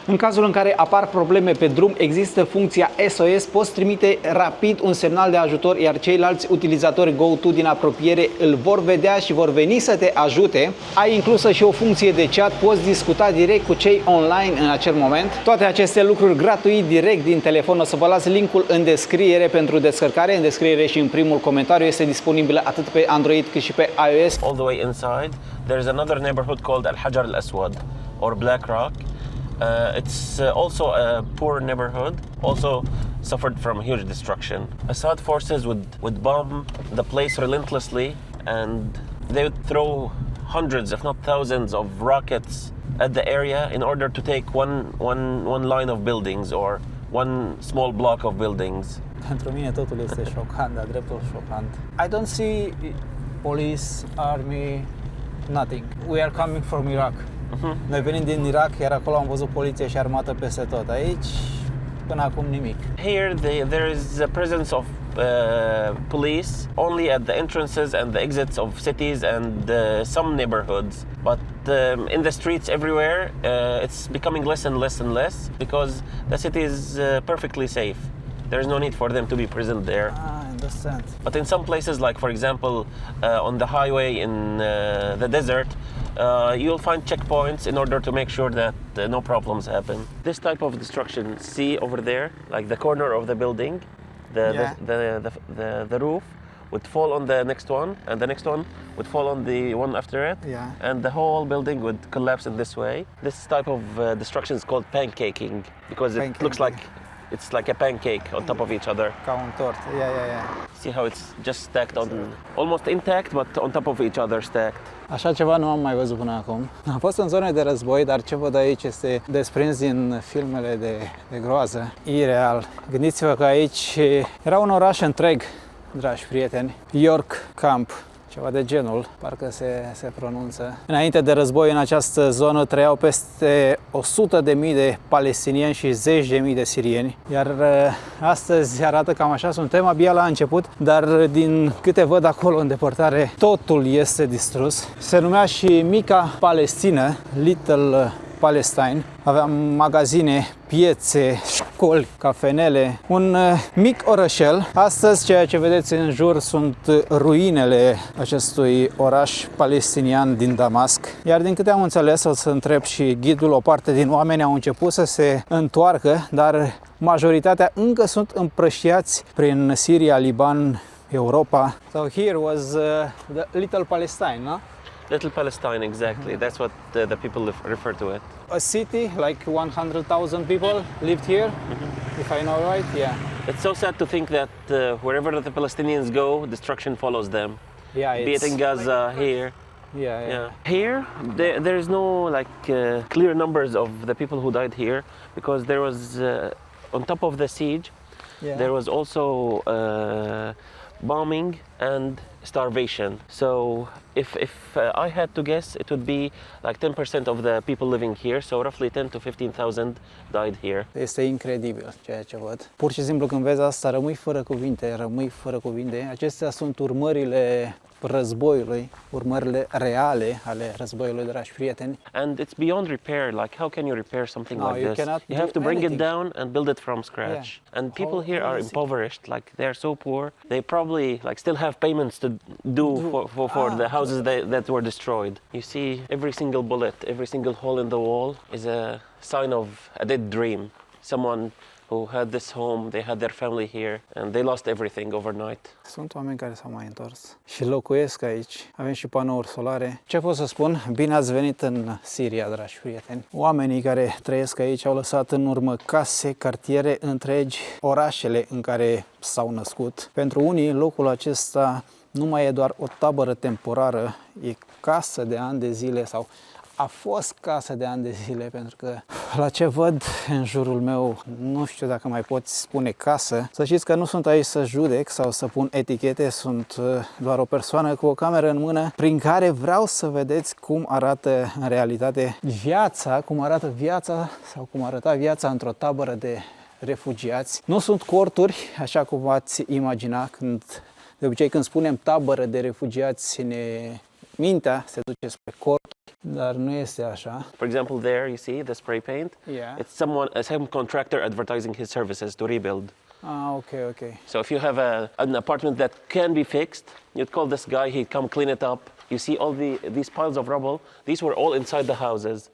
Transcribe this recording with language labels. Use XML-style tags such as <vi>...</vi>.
<ro>În cazul în care apar probleme pe drum, există funcția SOS, poți trimite rapid un semnal de ajutor, iar ceilalți utilizatori GoTo din apropiere îl vor vedea și vor veni să te ajute. Ai inclusă și o funcție de chat, poți discuta direct cu cei online în acel moment. Toate aceste lucruri gratuit direct din telefon. O să vă las linkul în descriere pentru descărcare, în descriere și în primul comentariu. Este disponibilă atât pe Android cât și pe iOS.</ro> <en>All the way inside, there is another neighborhood called Al-Hajar Al-Aswad or Black Rock. It's also a poor neighborhood, also suffered from huge destruction. Assad forces would bomb the place relentlessly, and they would throw hundreds, if not thousands, of rockets at the area in order to take one line of buildings or one small block of buildings.</en> <ro>Pentru mine totul este șocant, dar dreptul șocant.</ro> <en>I don't see police, army, nothing. We are coming from Iraq.</en> <ro>Noi venim din Irak, iar acolo am văzut poliție și armată peste tot. Aici, până acum nimic.</ro> <en>Here there is a presence of police only at the entrances and the exits of cities and some neighborhoods. But in the streets everywhere, it's becoming less and less and less because the city is perfectly safe. There is no need for them to be present there. I understand. But in some places, like for example, on the highway in the desert, you'll find checkpoints in order to make sure that no problems happen. This type of destruction, see over there, like the corner of the building, the roof would fall on the next one, and the next one would fall on the one after it, and the whole building would collapse in this way. This type of destruction is called pancaking because it looks like it's like a pancake on top of each other.</en> <ro>Ca un tort.</ro> <en>Yeah. See how it's just stacked on, almost intact, but on top of each other stacked.</en> <ro>Așa ceva nu am mai văzut până acum. Am fost în zone de război, dar ce văd aici este desprins din filmele de groază. Ireal. Gândiți-vă că aici era un oraș întreg, dragi prieteni. York Camp, ceva de genul, parcă se pronunță. Înainte de război, în această zonă trăiau peste 100.000 de palestinieni și 10.000 de sirieni. Iar astăzi arată cam așa, suntem abia la început, dar din câte văd acolo în depărtare, totul este distrus. Se numea și Mica Palestină, Little Palestine. Aveam magazine, piețe, școli, cafenele, un mic orășel. Astăzi ceea ce vedeți în jur sunt ruinele acestui oraș palestinian din Damasc. Iar din câte am înțeles, o să întreb și ghidul, o parte din oameni au început să se întoarcă, dar majoritatea încă sunt împrăștiați prin Siria, Liban, Europa.</ro> <en>So here was the Little Palestine, no? Little Palestine, exactly. That's what the people refer to it. A city, like 100,000 people lived here, if I know right, yeah. It's so sad to think that wherever the Palestinians go, destruction follows them. Yeah, Be it in Gaza, here. Yeah. Here, there is no clear numbers of the people who died here because there was, on top of the siege, there was also bombing and starvation. So if I had to guess, it would be like 10% of the people living here, so roughly 10 to 15,000 died here.</en> <ro>Este incredibil ceea ce văd. Pur și simplu când vezi asta, rămâi fără cuvinte. Acestea sunt urmările războiului, urmările reale ale războiului, dragi prieteni.</ro> <en>And it's beyond repair. Like, how can you repair something like this? You have to bring it down and build it from scratch. And people here are impoverished. Like, they are so poor. They probably still have payments to do for the houses that were destroyed. You see, every single bullet, every single hole in the wall is a sign of a dead dream. Someone who had this home, they had their family here, and they lost everything overnight.</en> <ro>Sunt oameni care s-au mai întors și locuiesc aici. Avem și panouri solare. Ce pot să spun? Bine ați venit în Siria, dragi prieteni. Oamenii care trăiesc aici au lăsat în urmă case, cartiere întregi, orașele în care s-au născut. Pentru unii, locul acesta nu mai e doar o tabără temporară, e casă de ani de zile sau a fost casă de ani de zile, pentru că la ce văd în jurul meu, nu știu dacă mai poți spune casă. Să știți că nu sunt aici să judec sau să pun etichete, sunt doar o persoană cu o cameră în mână prin care vreau să vedeți cum arată în realitate viața, cum arată viața sau cum arăta viața într-o tabără de refugiați. Nu sunt corturi, așa cum ați imagina, de obicei când spunem tabără de refugiați, mintea se duce spre corturi. Dar nu este așa.</ro> <en>For example, there you see the spray paint. It's some contractor advertising his services to rebuild. Okay. So if you have an apartment that can be fixed, you'd call this guy, he'd come clean it up. You see all these piles of rubble, these were all inside the houses.</en>